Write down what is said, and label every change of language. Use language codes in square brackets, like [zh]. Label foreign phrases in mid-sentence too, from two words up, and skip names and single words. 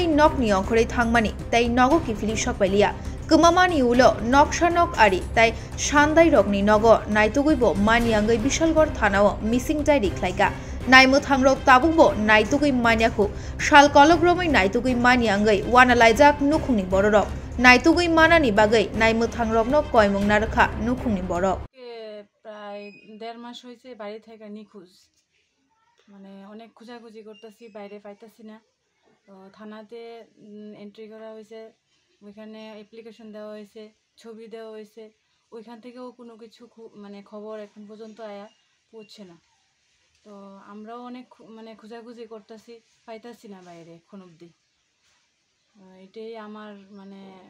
[trp] Nokni Onkore Thangmani Tai Nogo Kifili Shokbelia Kumamani Ulo Nokshanok Ari Tai Shandai Rogni Nogo Naituguibo Maniangai Bishalgor Thanao [en] Missing Diary [trp] Klaiga Naimu Thangrok Tabubo Naitugui Maniaku Shal Kologromai Naitugui Maniangai Wanalaijak Nukuni Borok Naitugui Manani Bagai Naimu Thangrok no Koimung Naraka Nukuni Borok [bn] প্রায় 1.5 মাস হয়েছে বাইরে থেকে নিখোঁজ মানে অনেক খোঁজাখুঁজি করতেছি বাইরে পাইতাছি না তো থানাতে এন্ট্রি করা হয়েছে ওইখানে অ্যাপ্লিকেশন দেওয়া হয়েছে ছবি দেওয়া হয়েছে ওইখান থেকেও কোনো কিছু মানে খবর এখন পর্যন্ত পৌঁছে না তো আমরাও অনেক মানে খোঁজাখুঁজি করতেছি পাইতাছি না বাইরে এখন অবধি এটাই আমার মানে